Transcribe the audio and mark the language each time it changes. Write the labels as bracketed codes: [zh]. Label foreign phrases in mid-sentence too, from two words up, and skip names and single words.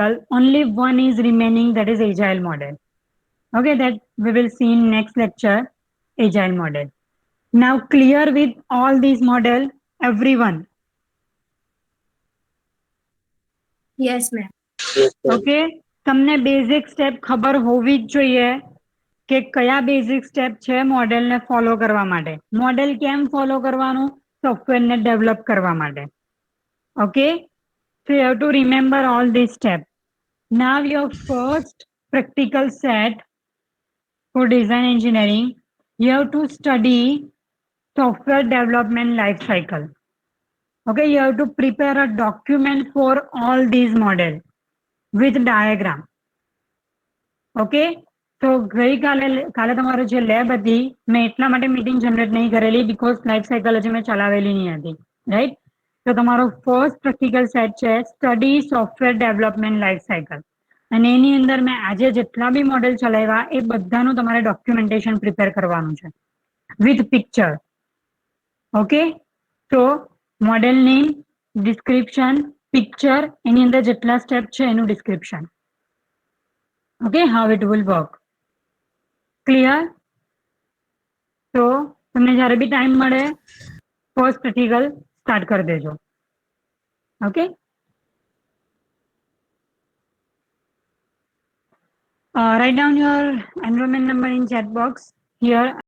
[en] Only one is remaining, that is agile model. Okay, that we will see in next lecture, agile model. Now clear with all these model, everyone. Yes, ma'am. Yes, ma'am. [gu] ઓકે, તમને [en] basic step [gu] ખબર હોવી જ જોઈએ કે કયા [en] basic step [gu] છે મોડેલને ફોલો કરવા માટે. મોડેલ કેમ ફોલો કરવાનું? સોફ્ટવેરને ડેવલપ કરવા માટે. ઓકે, [en] so you have to remember all these steps. Now your first practical set for design engineering, you have to study software development life cycle. Okay, you have to prepare a document for all these models with diagram. [gu] ઓકે, તો ગઈકાલે તમારો જે લેબ હતી મેં એટલા માટે [en] meeting generate [gu] નહીં કરેલી [en] because life cycle [gu] હજી મેં ચલાવેલી નહીં હતી, રાઈટ? તો તમારો [en] first practical set [gu] છે [en] study software development life cycle, [gu] અને એની અંદર મેં આજે જેટલા બી મોડેલ ચલાવ્યા એ બધાનું તમારે [en] documentation prepare [gu] કરવાનું છે [en] with picture. [gu] ઓકે, તો [en] model name, description, picture, [gu] એની અંદર જેટલા સ્ટેપ છે એનું ડિસ્ક્રિપ્શન. [en] Okay, how it will work. Clear? So, [gu] તમને જ્યારે બી ટાઈમ મળે [en] first practical start [gu] કરી દેજો. ઓકે, [en] write down your enrollment number in chat box here.